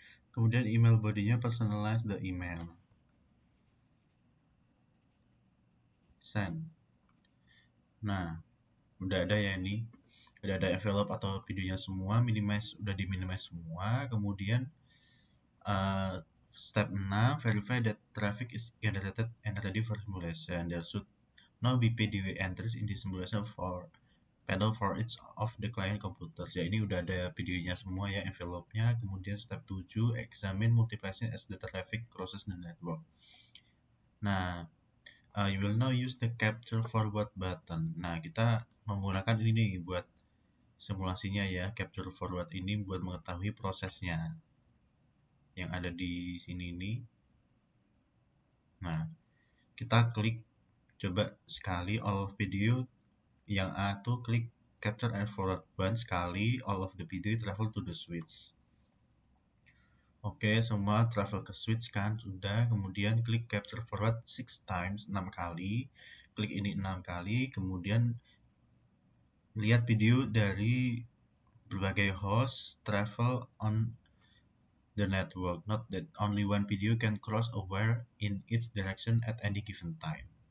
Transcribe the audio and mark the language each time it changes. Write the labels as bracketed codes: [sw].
[en] Kemudian email body-nya personalize the email, send. [id] Nah, udah ada ya ini, udah ada envelope atau videonya semua, udah di minimize semua. [en] Kemudian step 6, verify that traffic is generated and ready for simulation. There should now be PDW entries in the simulation for panel for each of the client computers. [id] Ya, ini udah ada videonya semua ya, envelope-nya. [en] Kemudian step 7, examine multiplexing as the traffic crosses the network. Nah, you will now use the capture forward button. [id] Nah, kita menggunakan ini nih buat simulasinya ya, capture forward ini buat mengetahui prosesnya yang ada di sini nih. Nah, kita klik coba sekali [en] all of video. [id] Yang A tuh klik [en] capture and forward button [id] sekali, [en] all of the video travel to the switch. [id] Oke, semua travel ke switch kan, sudah. Kemudian klik capture forward 6 times, 6 kali. Klik ini 6 kali, kemudian lihat video dari berbagai host [en] travel on the network. Note that only one video can cross over in each direction at any given time.